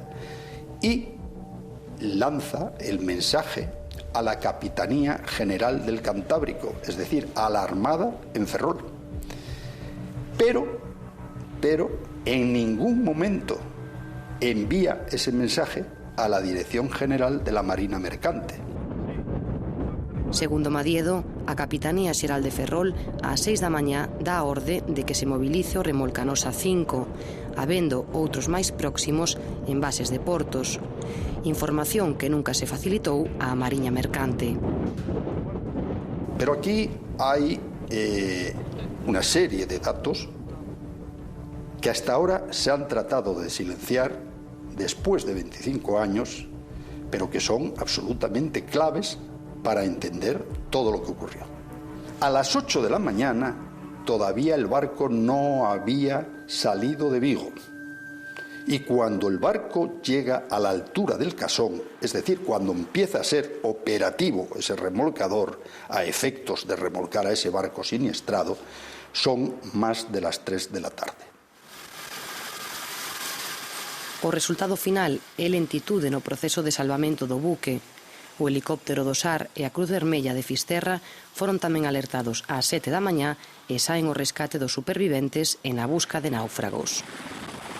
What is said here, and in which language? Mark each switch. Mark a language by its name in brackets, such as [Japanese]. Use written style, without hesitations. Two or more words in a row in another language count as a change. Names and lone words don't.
[Spanish] Y lanza el mensaje a la Capitanía General del Cantábrico, es decir, a la Armada en Ferrol. Pero en ningún momento envía ese mensaje a la Dirección General de la Marina Mercante. [Galician] Segundo Madiedo, a Capitanía Xeral de Ferrol ás 6 da mañá dá a orde de que se mobilice o Remolcanosa 5, habendo outros máis próximos en bases de portos. Información que nunca se facilitou á Mariña Mercante. [Spanish] Pero aquí hay una serie de datos que hasta ahora se han tratado de silenciar después de 25 años, pero que son absolutamente claves para entender todo lo que ocurrió. A las 8 de la mañana todavía el barco no había salido de Vigo. Y cuando el barco llega a la altura del Casón, es decir, cuando empieza a ser operativo ese remolcador a efectos de remolcar a ese barco siniestrado, son más de las 3 de la tarde. [Galician] O resultado final é lentitude no proceso de salvamento do buque. O helicóptero do SAR e a Cruz Vermella de Fisterra foron tamén alertados ás 7 da mañá e saen o rescate dos superviventes e na busca de náufragos.